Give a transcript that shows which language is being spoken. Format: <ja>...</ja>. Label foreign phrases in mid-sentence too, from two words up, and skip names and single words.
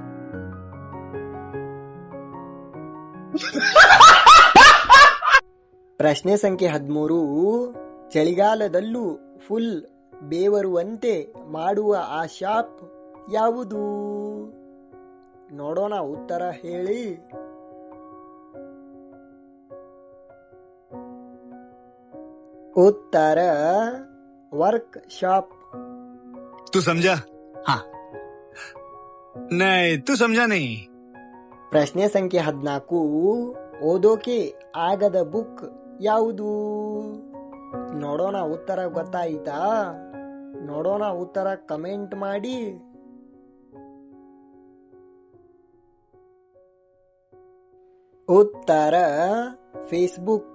<kn>ಪ್ರಶ್ನೆ ಸಂಖ್ಯೆ 13. ಚಳಿಗಾಲದಲ್ಲೂ ಫುಲ್ ಬೇವರುವಂತೆ ಮಾಡುವ ಆ ಶಾಪ್ ಯಾವುದು? ನೋಡೋಣ ಉತ್ತರ ಹೇಳಿ.</kn> <hi>उत्तर वर्कशॉप। तू समझा? हाँ नहीं तू समझा नहीं।</hi> <kn>ಪ್ರಶ್ನೆ ಸಂಖ್ಯೆ 14. ಓದೋಕೆ ಆಗದ ಬುಕ್ ಯಾವುದು? ನೋಡೋಣ ಉತ್ತರ ಗೊತ್ತಾಯಿತಾ? ನೋಡೋಣ ಉತ್ತರ ಕಮೆಂಟ್ ಮಾಡಿ. ಉತ್ತರ ಫೇಸ್ಬುಕ್.</kn>